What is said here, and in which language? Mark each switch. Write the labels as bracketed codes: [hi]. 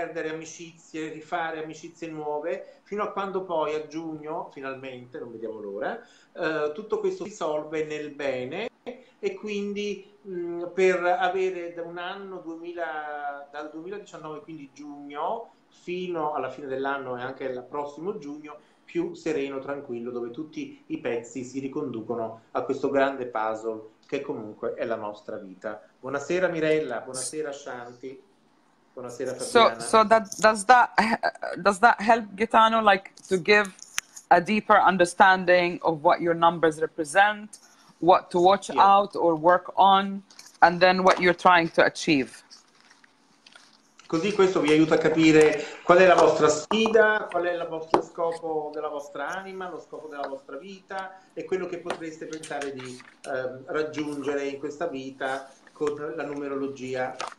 [it] amicizie, rifare amicizie nuove, fino a quando poi a giugno, finalmente, non vediamo l'ora, tutto questo si risolve nel bene, e quindi per avere da un anno dal 2019, quindi giugno, fino alla fine dell'anno e anche al prossimo giugno, più sereno, tranquillo, dove tutti i pezzi si riconducono a questo grande puzzle che comunque è la nostra vita. Buonasera Mirella, buonasera Shanti, buonasera Fabiana. [en] So does that help, Gaetano, like to give a deeper understanding of what your numbers represent, what to watch out or work on, and then what you're trying to achieve? [it] Così questo vi aiuta a capire qual è la vostra sfida, qual è il vostro scopo della vostra anima, lo scopo della vostra vita e quello che potreste pensare di raggiungere in questa vita con la numerologia.